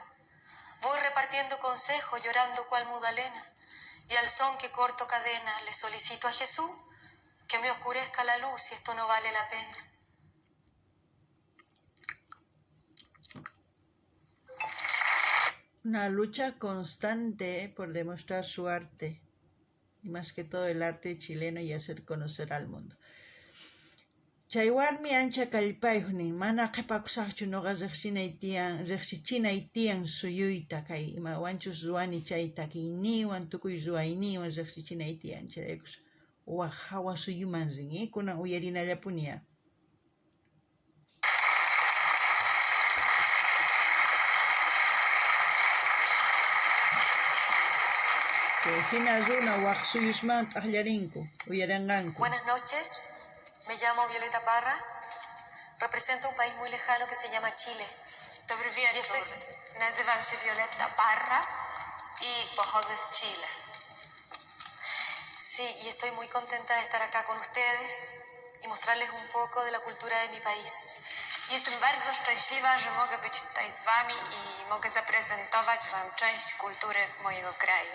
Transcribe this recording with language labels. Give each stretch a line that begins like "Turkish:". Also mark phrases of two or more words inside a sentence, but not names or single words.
Spanish: Voy repartiendo consejos, llorando cual Mudalena, y al son que corto cadena le solicito a Jesús que me oscurezca la luz si esto no vale la pena. Una lucha constante por demostrar su arte, y más que todo el arte chileno, y hacer conocer al mundo.
Quechua: Chaywarmi ancha kallpayuqnin, mana qhipakusaqchu nuqa riqsichinay tiyan suyuyta kay imawanchus ruwani chay takiyniwan, tukuy ruwayniwan riqsichinay tiyan, chayraykus waq hawa suyuman rin, kunan uyarinallapuña.
Spanish: Buenas noches, me llamo Violeta Parra, represento un país muy lejano que se llama Chile.
Polish: Dobry wieczór. Nazywam się Violeta Parra i pochodzę z Chile.
Spanish: Sí, y estoy muy contenta de estar acá con ustedes y mostrarles un poco de la cultura de mi país.
Polish: Jestem bardzo szczęśliwa, że mogę być tutaj z wami i mogę zaprezentować wam część kultury mojego kraju.